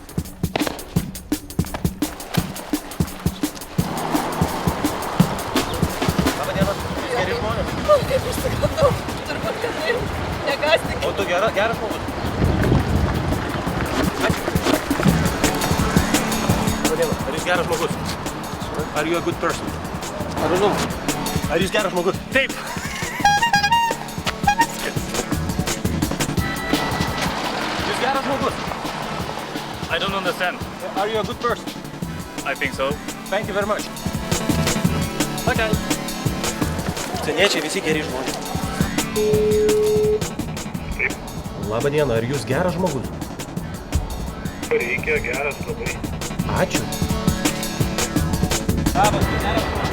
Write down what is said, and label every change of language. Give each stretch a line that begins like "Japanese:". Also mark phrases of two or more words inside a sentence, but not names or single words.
Lithuanian: Labą dieną, geri žmonės. O, kaip išsigandau, turbūt, kad taip, negąsdink. O tu geras žmogus. Ačiū. Labą dieną, ar jūs geras žmogus?
English: Are you a good person? I don't know.
Lithuanian: Ar jūs geras žmogus? Taip. Jūs geras žmogus?
English: I don't understand. Are you a good person? I think so. Thank you very much. Okay.
Lithuanian: Užsieniečiai visi geri žmonės. Taip. Labą dieną, ar jūs geras žmogus? Reikia geras labai. Ačiū. Labas, tu geras žmogus.